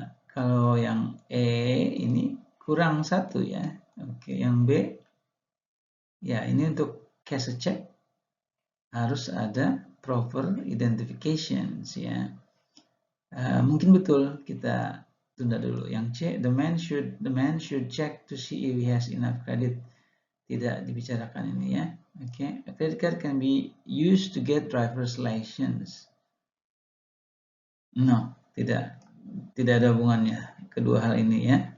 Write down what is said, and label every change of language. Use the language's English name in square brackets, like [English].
[Indonesian] Kalau yang E ini kurang 1 ya. Oke, yang B ya ini untuk [English] cash a check [Indonesian] harus ada [English] proper identifications [Indonesian] ya. Mungkin betul, kita tunda dulu. Yang C, [English] the man should check to see if he has enough credit. [Indonesian] Tidak dibicarakan ini ya. [English] Okay. A credit card can be used to get driver's license. No, [Indonesian] tidak ada hubungannya kedua hal ini ya.